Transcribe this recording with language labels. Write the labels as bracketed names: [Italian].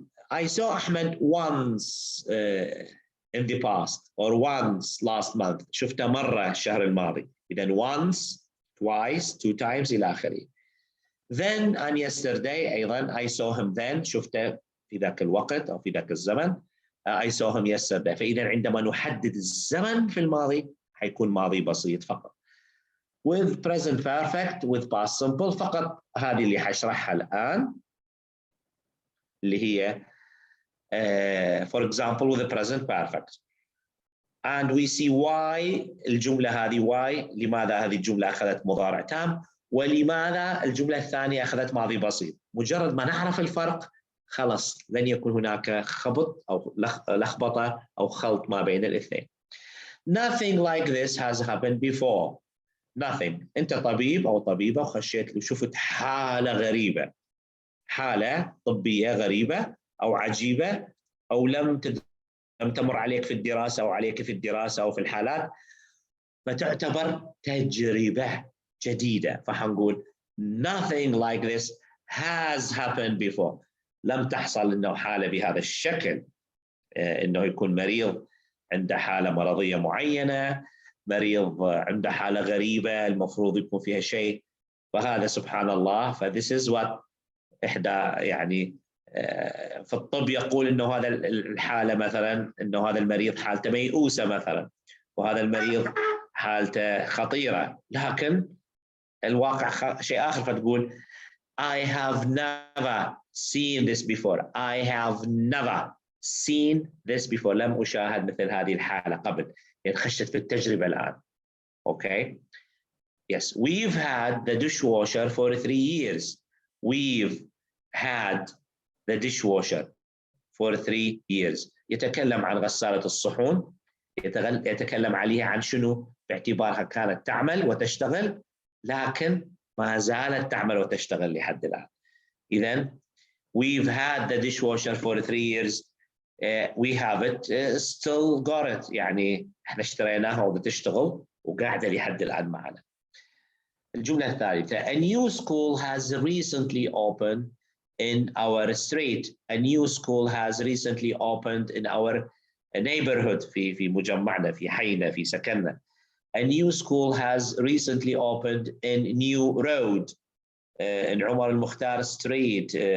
[English] I saw Ahmed once in the past or once last month. [Arabic] شفته مرة الشهر الماضي. [English] إذا once, twice, 2 times [Arabic] إلى آخره. [English] Then and yesterday أيضا I saw him then. [Arabic] شفته في ذاك الوقت أو في ذاك الزمن. [English] I saw him yesterday. [Arabic] فإذا عندما نحدد الزمن في الماضي حيكون ماضي بسيط فقط. [English] With present perfect, with past simple فقط. [Arabic] هذه اللي حشرحها الآن اللي هي [English] for example with the present perfect. And we see why [Arabic] الجملة هذه why لماذا هذه الجملة أخذت مضارع تام ولماذا الجملة الثانية أخذت ماضي بسيط. مجرد ما نعرف الفرق خلاص لن يكون هناك خبط أو لخبطة أو خلط ما بين الاثنين. [English] Nothing like this has happened before. Nothing. [Arabic] أنت طبيب أو طبيبة وخشيت وشفت حالة غريبة، حالة طبية غريبة أو عجيبة أو لم تمر عليك في الدراسة أو عليك في الدراسة أو في الحالات، فتعتبر تجربة جديدة. فحنقول [English] nothing like this has happened before. [Arabic] لم تحصل إنه حالة بهذا الشكل، إنه يكون مريض عنده حالة مرضية معينة، مريض عنده حالة غريبة المفروض يكون فيها شيء، فهذا سبحان الله. ف [English] this is what [Arabic] إحدى يعني في الطب يقول إنه هذا الحالة مثلا إنه هذا المريض حالته ميؤوسة مثلا، وهذا المريض حالته خطيرة، لكن الواقع شيء آخر. فتقول [English] I have never seen this before. I have never seen this before. [Arabic] لم أشاهد مثل هذه الحالة قبل. يعني خشت في التجربة الآن. أوكي. [English] Yes, we've had the dishwasher for 3 years. We've had the dishwasher for 3 years. [Arabic] يتكلم عن غسالة الصحون، يتكلم عليها عن شنو؟ باعتبارها كانت تعمل وتشتغل، لكن ما زالت تعمل وتشتغل لحد الآن. إذن [English] we've had the dishwasher for 3 years. We have it, still got it. [Arabic] يعني احنا اشتريناها وبتشتغل وقاعدة لحد الآن معنا. الجملة الثالثة: [English] A new school has recently opened in our street. A new school has recently opened in our neighborhood. [Arabic] في مجمعنا، في حينا، في سكننا. [English] A new school has recently opened in New Road, in Umar al-Mukhtar Street.